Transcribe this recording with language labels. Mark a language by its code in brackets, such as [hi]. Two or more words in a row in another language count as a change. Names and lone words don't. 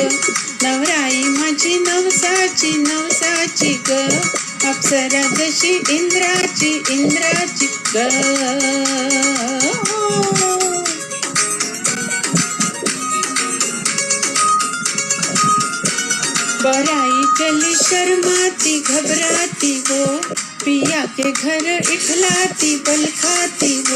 [mr] नवराई माझी नवसाची नवसाची ग, अप्सरा जशी इंद्राची इंद्राची ग. [hi] बराई चली शर्माती घबराती वो, पिया के घर इखलाती बल खाती वो.